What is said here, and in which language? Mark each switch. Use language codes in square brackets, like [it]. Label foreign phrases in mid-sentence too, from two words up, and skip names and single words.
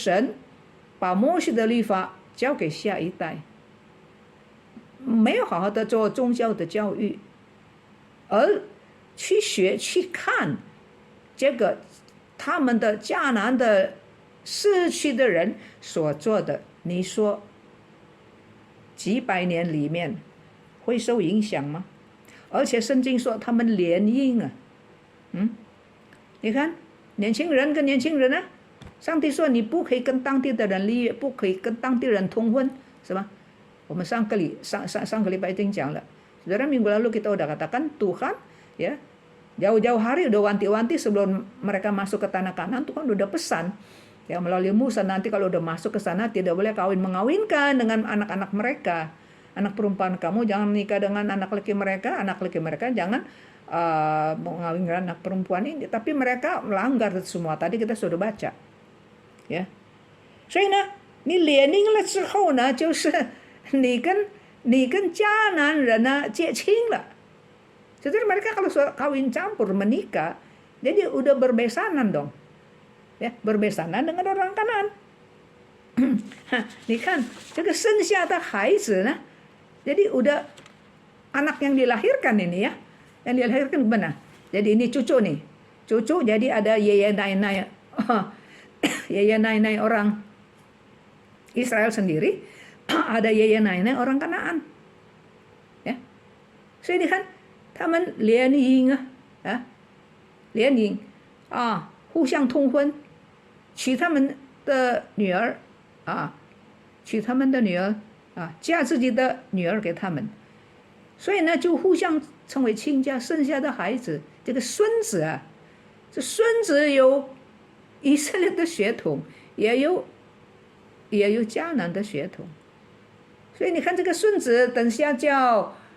[zh] 神，把摩西的律法交给下一代，没有好好的做宗教的教育，而去学去看这个他们的迦南的社区的人所做的，你说几百年里面会受影响吗？而且圣经说他们联姻啊，你看年轻人跟年轻人啊，上帝说你不可以跟当地的人立约，不可以跟当地人通婚，是吧？我们上个礼拜已经讲了。 [id] Saudara, minggu lalu kita udah katakan Tuhan ya jauh-jauh hari udah wanti-wanti sebelum mereka masuk ke tanah Kanaan, Tuhan udah pesan ya melalui Musa, nanti kalau udah masuk ke sana tidak boleh mengawinkan dengan anak-anak mereka, anak perempuan kamu jangan menikah dengan anak laki mereka jangan mengawinkan anak perempuan ini, tapi mereka melanggar semua tadi kita sudah baca ya。 [zh] 所以呢，你联姻了之后呢，就是你跟迦南人呢结亲了。 [id] Jadi mereka kalau kawin campur menikah, jadi udah berbesanan dong, ya berbesanan dengan orang Kanaan。 [zh] 你看这个生下的孩子呢， [id] jadi udah anak yang dilahirkan ini ya, yang dilahirkan benar. Jadi ini cucu nih, cucu jadi ada yeye nenek orang Israel sendiri, ada yeye nenek orang Kanaan, ya. So ini kan。 [zh] 他们联姻联姻互相通婚，娶他们的女儿嫁自己的女儿给他们，所以呢就互相成为亲家，生下的孩子这个孙子这孙子有以色列的血统，也有迦南的血统，所以你看这个孙子等下叫